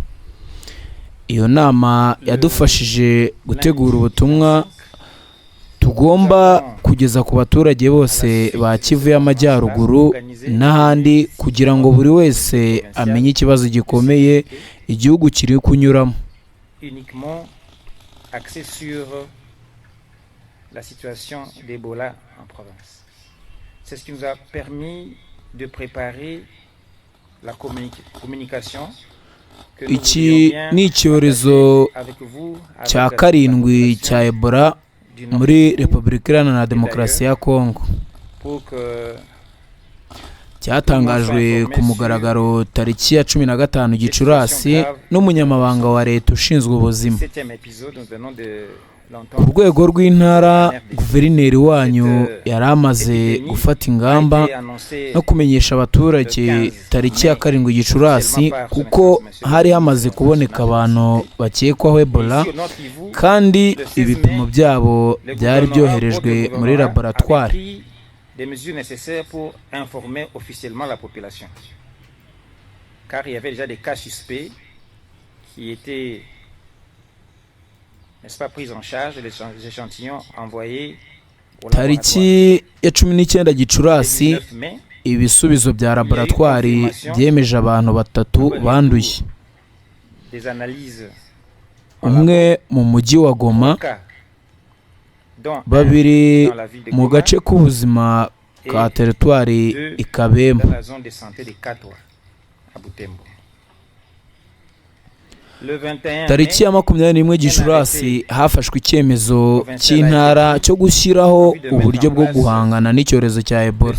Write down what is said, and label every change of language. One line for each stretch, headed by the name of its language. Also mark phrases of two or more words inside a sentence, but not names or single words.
Kinyarwanda: Iyo nama yadufashije gutegura ubutumwa tugomba kugeza ku baturage bose ba Kivu y'Amajyaruguru n'ahandi kugira ngo buri wese amenye ikibazo gikomeye igihugu kiri kunyuramo.
French: La situation d'Ebola en province. C'est ce qui nous a permis de préparer la communication.
Kinyarwanda: Iki ni icyorezo cya karindwi cya Ebola muri Repubulika Iharanira Demokarasi ya Kongo. Cyatangajwe ku mugaragaro tariki ya 15 Gicurasi n'umunyamabanga wa leta ushinzwe ubuzima. Ku rwego rw'intara guverineri wanyu yari amaze gufata ingamba no kumenyesha abaturage tariki ya 7 Gicurasi kuko hari hamaze kuboneka abantu bakekwaho Ebola kandi ibipimo byabo byari byoherejwe muri laboratoire.
French: Des mesures nécessaires pour informer officiellement la population. Car il y avait déjà des cas suspects qui étaient, n'est-ce pas, pris en charge, les échantillons envoyés au laboratoire.
Kinyarwanda: Tariki ya 19 Gicurasi ibisubizo bya laboratoire byemeje abantu 3 banduye.
French: Des analyses
Kinyarwanda: umwe mu mujyi wa Goma, 2 mu gace k'ubuzima ka teritwari Ikabemba. Tariki ya 21 Gicurasi hafashwe icyemezo cy'intara cyo gushyiraho uburyo bwo guhangana n'icyorezo cya Ebola.